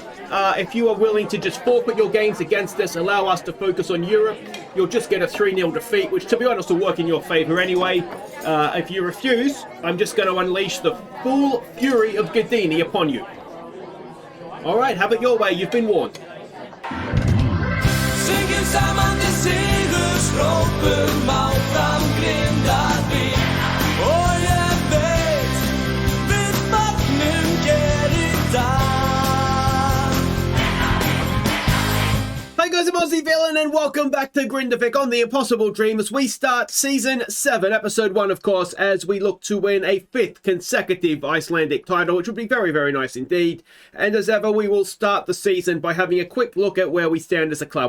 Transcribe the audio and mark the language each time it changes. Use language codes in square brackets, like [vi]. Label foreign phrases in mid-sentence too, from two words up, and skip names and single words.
[en] If you are willing to just forfeit your games against us, allow us to focus on Europe, you'll just get a 3-0 defeat, which, to be honest, will work in your favour anyway. If you refuse, I'm just going to unleash the full fury of Gardini upon you. Alright, have it your way. You've been warned. [is] Syngjum saman til sigurs hrópum áfram Grindavik. Og ég veit við magnum gerir dag. [en] Hi guys, I'm Aussie Villain and welcome back to Grindavik on the Impossible Dream as we start Season 7, Episode 1 of course, as we look to win a 5th consecutive Icelandic title, which would be very, very nice indeed. And as ever, we will start the season by having a quick look at where we stand as a club.